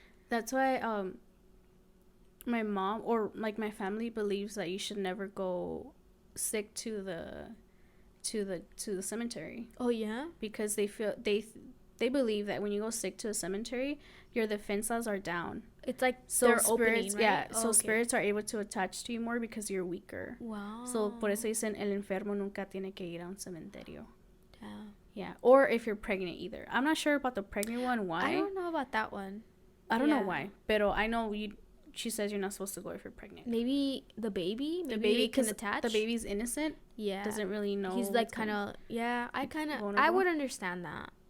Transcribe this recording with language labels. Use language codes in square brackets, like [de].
[en] that's why my mom or like my family believes that you should never go sick to the cemetery. Oh yeah, because they feel they believe that when you go sick to a cemetery, your defensas are down. It's like so they're spirits, opening, right? Yeah. So spirits are able to attach to you more because you're weaker. Wow. [es] So por eso dicen el enfermo nunca tiene que ir a un cementerio. [en] Yeah. Yeah. Or if you're pregnant either. I'm not sure about the pregnant one. Why? I don't know about that one. I don't know why. Pero I know she says you're not supposed to go if you're pregnant. Maybe the baby. Maybe the baby can attach. The baby's innocent. Yeah. Doesn't really know. He's like kind of. Yeah. I would understand that.